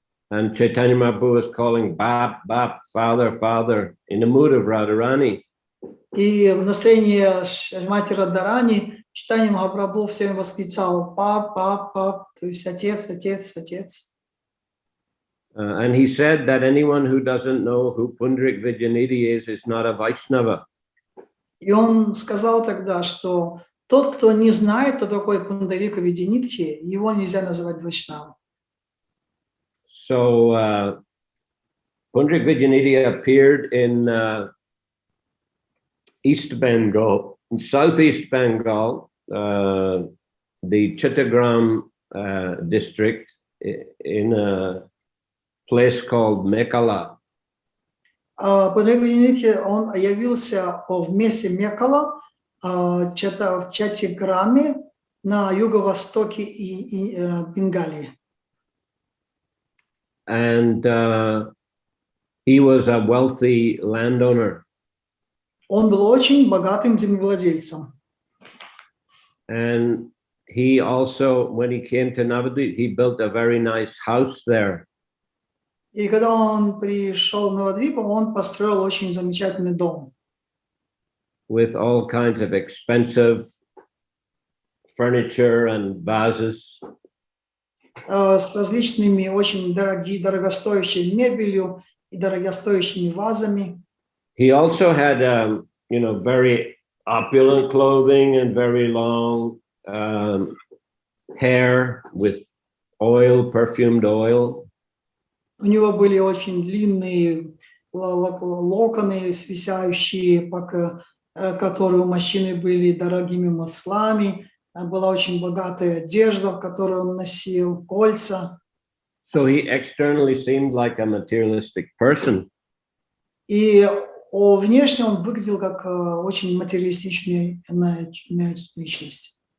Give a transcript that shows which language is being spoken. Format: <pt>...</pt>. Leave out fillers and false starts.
<en>And Chaitanya Mahaprabhu was calling Bap, Bap, Father, Father, in the mood of Radharani.</en> <ru>И в настроении Шримати Радхарани Чайтанья Махапрабху все время восклицал пап, пап, пап, то есть отец, отец, отец.</ru> <en>And he said that anyone who doesn't know who Pundarik Vidyanidhi is not a Vaishnava.</en> <ru>И он сказал тогда, что тот, кто не знает, кто такой Пундарика Видянидхи, его нельзя называть Вайшнавом.</ru> <en>So Pundarik Vidyanidhi appeared in East Bengal, in Southeast Bengal, the Chittagram district, in a place called Mekala.</en> <ru>Пундарика Видянидхи, он явился в месте Мекала, в Чаттиграме, на юго-востоке Бенгалии.</ru> <en>And he was a wealthy landowner.</en> <ru>Он был очень богатым землевладельцем.</ru> <en>And he also, when he came to Navadvip, he built a very nice house there.</en> <ru>И когда он пришел в Навадвипу, он построил очень замечательный дом.</ru> <en>With all kinds of expensive furniture and vases.</en> <ru>С различными очень дорогостоящей мебелью и дорогостоящими вазами.</ru> <en>He also had, very opulent clothing and very long hair with oil, perfumed oil.</en> <ru>У него были очень длинные локоны, свисающие, которые у мужчины были дорогими маслами. Была очень богатая одежда, которую он носил, кольца.</ru> <en>So he externally seemed like a materialistic person.</en> <ru>И внешне он выглядел как очень материалистичная личность.</ru>